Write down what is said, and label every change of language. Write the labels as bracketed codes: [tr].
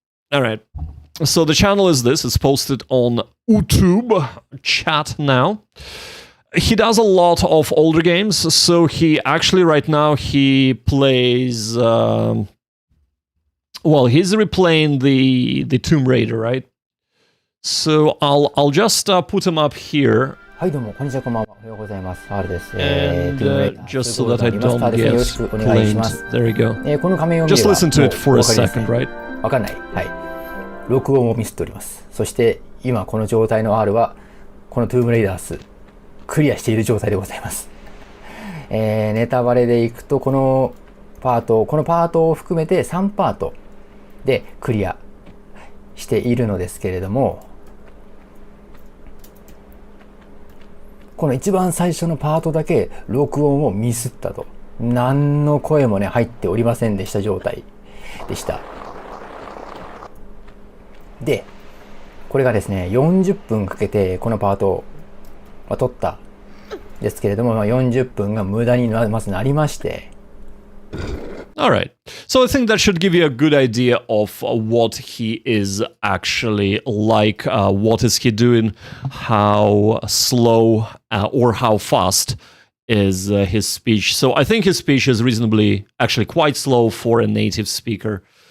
[en] All right, so the channel is this. It's posted on YouTube chat now. He does a lot of older games, so he actually right now he plays. Well, he's replaying the Tomb Raider, right? So I'll just put him up here. [ja] はいどうもこんにちはこんばんはおはようございます R です [en] And just so that I don't get blamed. There you go. [ja] この画面を見れば [en] Just listen to it for a [ja] もうお分かりですね [en] second, right? [ja] わかんないはい録音をミスっておりますそして今この状態の R はこのトゥームレイダースクリアしている状態でございます、ネタバレでいくとこのパートを含めて3パートでクリアしているのですけれどもこの一番最初のパートだけ録音をミスったと何の声もね入っておりませんでした状態でしたでこれがですね40分かけてこのパートを撮ったですけれども、40分が無駄にまずなりまして [en] Alright, so I think that should give you a good idea of what he is actually like, what is he doing, how slow or how fast is his speech. So I think his speech is reasonably, actually quite slow for a native speaker.